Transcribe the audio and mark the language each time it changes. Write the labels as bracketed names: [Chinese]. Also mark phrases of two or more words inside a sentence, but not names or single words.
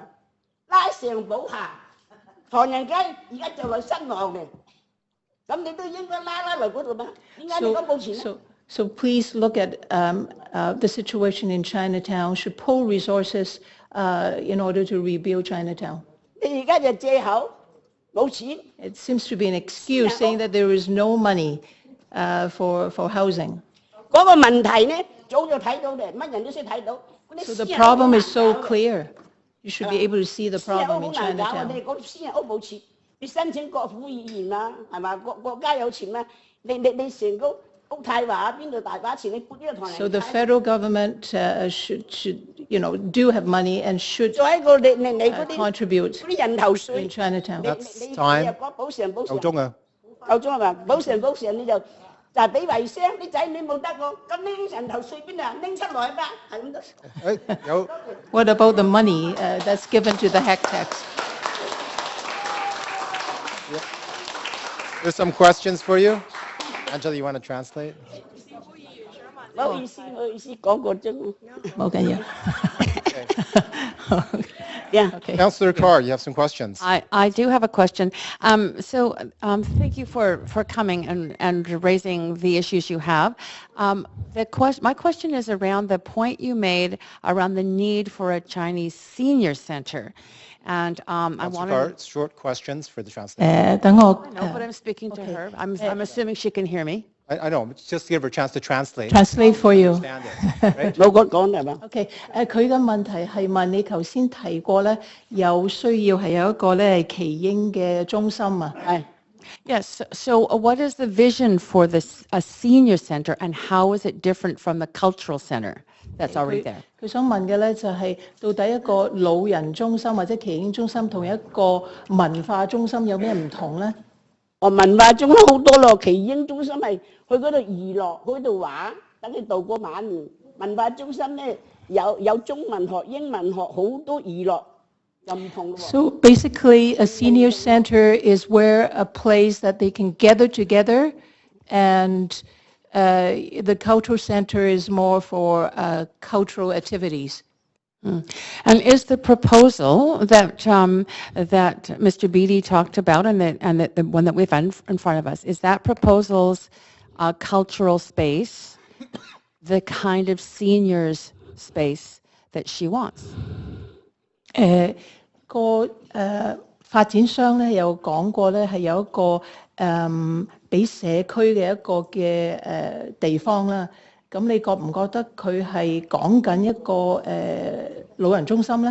[Cantonese] 拉上補下，唐人街而家就嚟失望嘅，咁你都應該拉來嗰度嘛？點解你講冇錢啊？ [English] So please look at the situation in Chinatown, should pull resources in order to rebuild Chinatown. [Cantonese] 你而家就借口冇錢。 [English] It seems to be an excuse saying that there is no money for housing. [Cantonese] 嗰個問題呢，早就睇到嘅，乜人都識睇到。 [English] So the problem is so clear. You should be able to see the problem in [Cantonese] 私人屋好難搞啊！ [English] Chinatown. [Cantonese] 你嗰私人屋冇錢，你申請國府議員啦，係嘛？國家有錢咩？你成個屋太華邊度大把錢？你撥呢個唐人街。 [English] So the federal government should do have money and should [Cantonese] 再一個你嗰啲 [English] contribute [Cantonese] 嗰啲人頭稅 [English] in Chinatown. [Cantonese] 你又講補償夠鐘啊！夠鐘係嘛？補償你就係俾遺孀啲仔女冇得喎，咁拎人頭稅邊啊？拎出來吧，係咁多。 [English] What about the money that's given to the hack tax? There's some questions for you. Angela, you want to translate? [Cantonese] 唔好意思，講個鐘。冇緊要。 [English] Yeah. Councillor Carr, you have some questions. I do have a question. Thank you for coming and raising the issues you have. My question is around the point you made around the need for a Chinese senior center. And I Councillor wanted... Carr, short questions for the translator. [Cantonese] 等我 [English] I know, but I'm speaking to her. I'm assuming she can hear me. I know, just give her a chance to translate. translate for you. Understand it, right? [Cantonese] 冇講係嘛？ OK，佢嘅問題係問你頭先提過咧，有需要係有一個咧係奇英嘅中心啊。係。 [English] Yes. So what is the vision for a senior center, and how is it different from the cultural center that's already there? [Cantonese] 佢想問嘅咧就係到底一個老人中心或者奇英中心同一個文化中心有咩唔同咧？文化中心好多咯，奇英中心係去嗰度娛樂，去嗰度玩，等你度過晚年。文化中心咧有中文學、英文學，好多娛樂，又唔同咯。 [English] So basically, a senior center is where a place that they can gather together, and the cultural center is more for cultural activities. And is the proposal that that Mr. Beattie talked about, and the one that we've in front of us, is that proposal's cultural space the kind of seniors space that she wants? [Cantonese] 發展商咧有講過咧係有一個俾社區嘅一個嘅地方啦。咁你覺唔覺得佢係講緊一個老人中心咧？